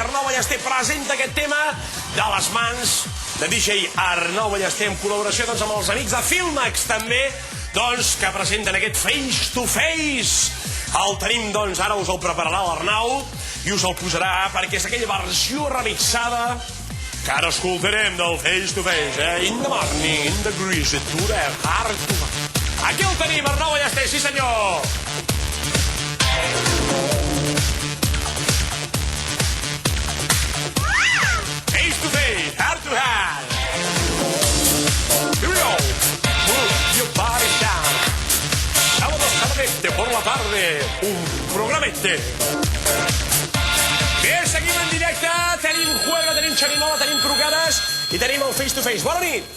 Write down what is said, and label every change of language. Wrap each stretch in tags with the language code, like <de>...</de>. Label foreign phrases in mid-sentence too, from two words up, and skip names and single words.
<ca>Arnau Ballester presenta aquest tema de les mans de DJ Arnau Ballester, en col·laboració amb els amics de Filmax, també, que presenten aquest Face to Face. El tenim, ara us el prepararà l'Arnau i us el posarà perquè és aquella versió remixada que ara escoltarem del Face to Face,</ca> <en>In the morning, in the greasy, to the heart.</en> <ca>Aquí el tenim, Arnau Ballester, sí senyor!</ca> <en>Face to Face, heart to heart. Here we go. Move your body down.</en> <es>Sábado tarde por la tarde, un programete.</es> <ca>Bé, seguim en directe, tenim juego, tenim xerinola, tenim trucades i tenim el Face to Face. Bona nit!</ca>